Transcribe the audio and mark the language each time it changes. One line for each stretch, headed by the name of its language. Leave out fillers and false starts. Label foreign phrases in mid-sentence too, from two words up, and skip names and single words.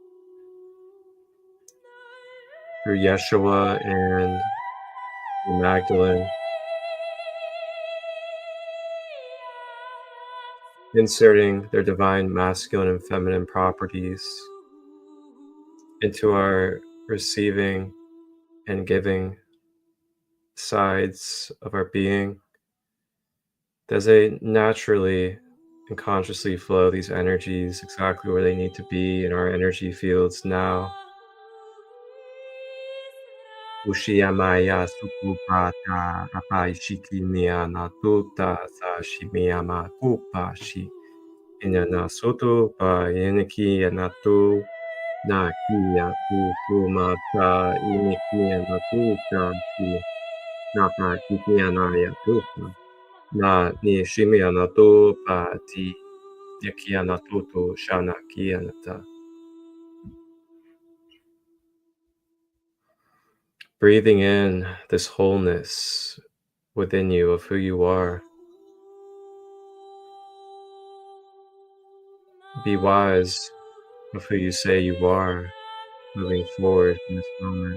English: through Yeshua and Magdalene, inserting their divine masculine and feminine properties into our receiving and giving sides of our being. As they naturally and consciously flow these energies exactly where they need to be in our energy fields now. Ushiyamaya sukupata apaishikimiya natuta sashimiyama kupashi inana soto pa iniki anatu na kiya kusumata inikiya natuta shi napa kikiyanaya tupa na ni shimiya natu pa ti yakiya natuto shana kiyanata. Breathing in this wholeness within you of who you are. Be wise of who you say you are moving forward in this moment.